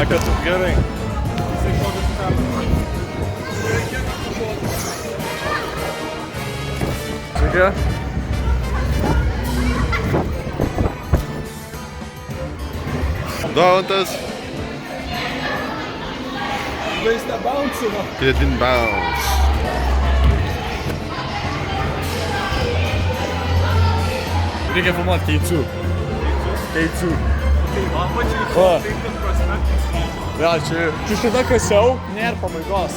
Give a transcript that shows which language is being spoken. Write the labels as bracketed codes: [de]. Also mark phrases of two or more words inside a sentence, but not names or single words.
[lt] A, kad gerai. Sveiki. Domantas. Jis nebouncino. [en] He didn't bounce. [lt] Reikia filmuoti K2. O. Ja, čia šitą kasiau, nėra pabaigos.